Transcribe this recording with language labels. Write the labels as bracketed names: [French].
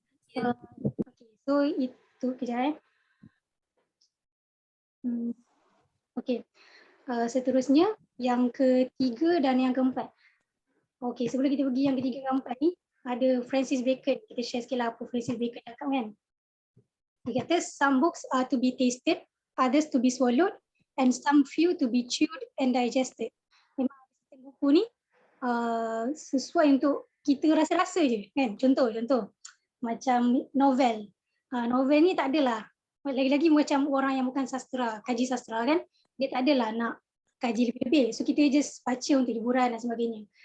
[Malay] Okay, so itu kejap Okay. Seterusnya yang ketiga dan yang keempat. Okay, sebelum kita pergi yang ketiga dan keempat ni, ada Francis Bacon. Kita share sikit lah apa Francis Bacon cakap kan. Dia kata [English] some books are to be tasted, others to be swallowed, and some few to be chewed and digested. [Malay] Memang buku ni sesuai untuk kita rasa-rasa je kan. Contoh macam novel. Novel ni tak adalah, lagi-lagi macam orang yang bukan sastra, kaji sastra kan, dia tak adalah nak kaji lebih-lebih. So kita just baca untuk hiburan dan sebagainya.